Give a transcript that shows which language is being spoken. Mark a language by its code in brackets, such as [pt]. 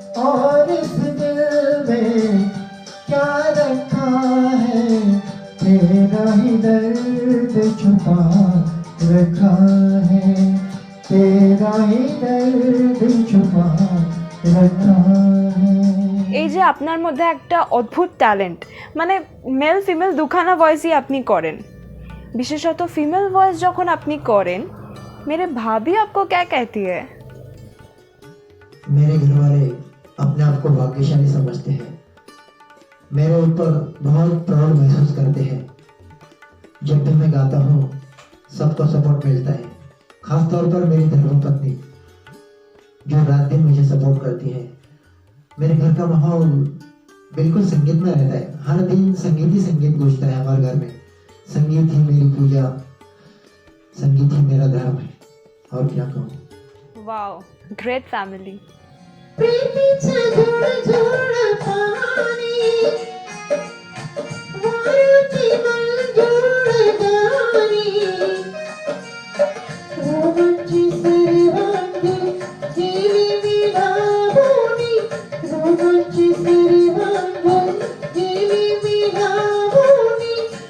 [hi] और इस दिल में क्या रखा है, तेरा ही दर्द छुपा रखा है, तेरा ही दर्द छुपा रखा है। [bn] এই যে আপনার মধ্যে একটা অদ্ভুত ট্যালেন্ট, মানে মেল ফিমেল দুখানা ভয়েসই আপনি করেন, বিশেষত ফিমেল ভয়েস যখন আপনি করেন, [hi] मेरे भाभी आपको क्या कहती है? मेरे घर वाले अपने आप को भाग्यशाली समझते हैं, मेरे ऊपर बहुत प्राउड महसूस करते हैं। जब भी मैं गाता हूँ सबको सपोर्ट मिलता है, खासतौर पर मेरी धर्मपत्नी जो रात दिन मुझे सपोर्ट करती है। मेरे घर का माहौल बिल्कुल संगीत में रहता है, हर दिन संगीत ही संगीत गूंजता है हमारे घर में। संगीत ही मेरी पूजा, संगीत ही मेरा धर्म है, और क्या कहूँ। [en] Wow, great family. [mr] प्रीतीचं झुळ झुळ पाणी, वाऱ्याची मंजूळ गाणी, रोमांची सर्वांगी गेली विलावणी, रोमांची सर्वांगी गेली विलावणी।